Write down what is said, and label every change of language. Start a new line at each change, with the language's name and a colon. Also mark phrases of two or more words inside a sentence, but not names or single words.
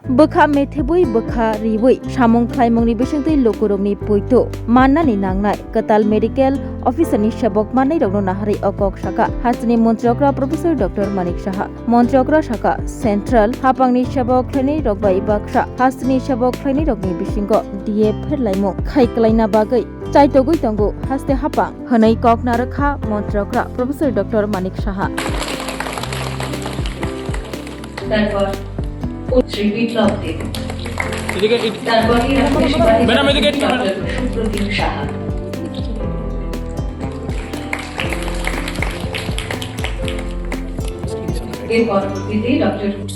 Kok Borok: bokha methebui bokha riwui samung khlaimungni bisingtui lokorokni poito mannani nangnai katal
English: medical officer
Kok Borok: ni sabok manai rokno nahari okok saka hasni montrokra professor dr manik saha montrokra saka central hapangni sabok khlaini rokbai baksa hasni sabok khlaini rokni bisingo die pherlaimo khaiklaina bagai chaitogui tongo haste hapang hanai kok narakha montrokra professor dr manik saha
Bangla: তারপর শ্রী বিপ্লব দেব এদিকে তারপর ম্যাডাম, এদিকে একটু, ম্যাডাম। সুপ্রতিম সাহা এর পরবর্তীতে ডক্টর